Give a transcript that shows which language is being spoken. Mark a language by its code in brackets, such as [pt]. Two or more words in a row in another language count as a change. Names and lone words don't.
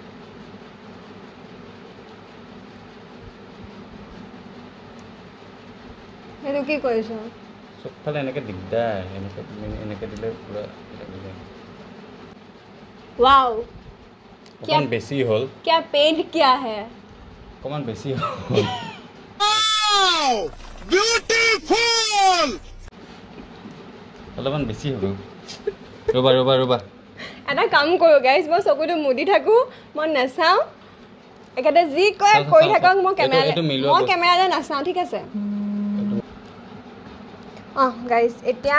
[as] সেইটো কি কৰিছ চবফালে এনেকৈ দিগদাৰ এনেকৈ দিলে পূৰা ৱাও অকণমান বেছি হ'ল [hi] क्या पेंट किया है [as] অকণমান বেছি হ'ল অলপমান বেছি হ'ল ৰ'বা ৰ'বা ৰ'বা এটা কাম কৰোঁ গাইজ মই চকুটো মুদি থাকোঁ মই নাচাওঁ একেবাৰে যি কয় কৰি থাকক মই কেমেৰালৈ নাচাওঁ ঠিক আছে অঁ গাইজ এতিয়া